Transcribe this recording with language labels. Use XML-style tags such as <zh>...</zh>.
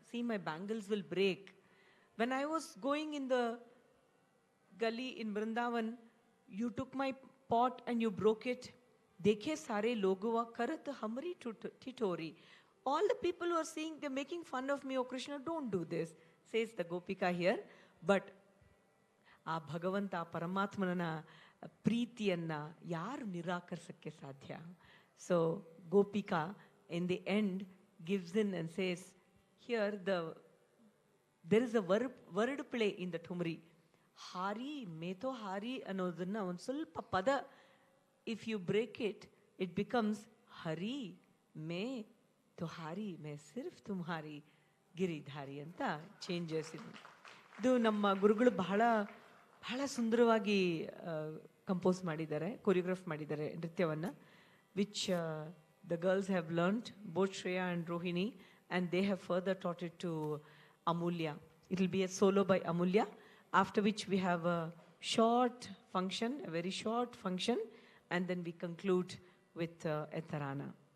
<en>See, my bangles will break. When I was going in the gully in Vrindavan, you took my pot and you broke it.</en> <hi>Dekhe sare loguva karat hamri titori.</hi> <en>All the people who are seeing, they're making fun of me. Oh Krishna, don't do this, says the Gopika here.</en> <kn>But ಆ ಭಗವಂತ ಪರಮಾತ್ಮನ ಪ್ರೀತಿಯನ್ನ ಯಾರು ನಿರಾಕರಿಸಕ್ಕೆ ಸಾಧ್ಯ?</kn> <en>So Gopika in the end gives in and says, here there is a word play in the Thumri.</en> <hi>Hari, meto hari</hi> <kn>ಅನ್ನೋದನ್ನ ಒಂದು ಸ್ವಲ್ಪ ಪದ,</kn> <en>if you break it, it becomes</en> <hi>hari, me ತುಹಾರಿ, May ಸಿರ್ಫ್ Tumhari Giridhari</hi> <kn>ಅಂತ ಚೇಂಜಸ್ ಇದೆ. ಇದು ನಮ್ಮ ಗುರುಗಳು ಬಹಳ ಬಹಳ ಸುಂದರವಾಗಿ ಕಂಪೋಸ್ ಮಾಡಿದ್ದಾರೆ, ಕೊರಿಯೋಗ್ರಾಫ್ ಮಾಡಿದ್ದಾರೆ ನೃತ್ಯವನ್ನು.</kn> <en>which the girls have learnt, both Shreya and Rohini, and they have further taught it to Amoolya. It will be a solo by Amoolya, after which we have a short function, a very short function, and then we conclude with a tarana.</en>